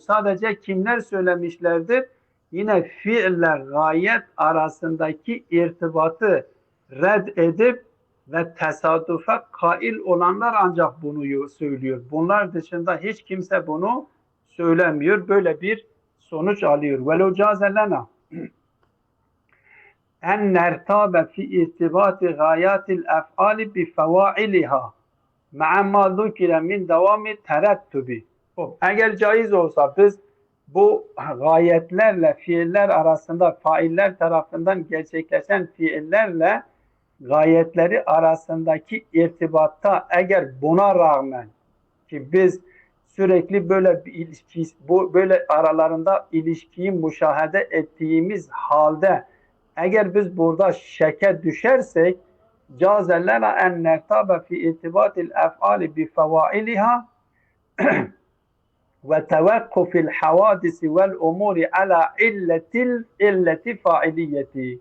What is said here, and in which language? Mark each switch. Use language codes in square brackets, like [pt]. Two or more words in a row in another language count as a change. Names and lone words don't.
[tr] Sadece kimler söylemişlerdir? Yine fiiller gayet arasındaki irtibatı red edip ve tesadüfe kail olanlar ancak bunu söylüyor. Bunlar dışında hiç kimse bunu söylemiyor. Böyle bir sonuç alıyor. [ar] وَلَوْ جَازَ لَنَا أن نرتاب في ارتباط غايات الأفعال بفواعلها مع ما ذكر من دوام الترتب. [tr] Eğer caiz olsa biz bu gayetlerle fiiller arasında failler tarafından gerçekleşen fiillerle gayetleri arasındaki irtibatta eğer buna rağmen ki biz sürekli böyle bir ilişki, böyle aralarında ilişkiyi müşahede ettiğimiz halde eğer biz burada şeke düşersek [ar] جاز لنا أن نرتاب في ارتباط الأفعال بفواعلها وتوقف الحوادث والأمور على علة الفاعلية.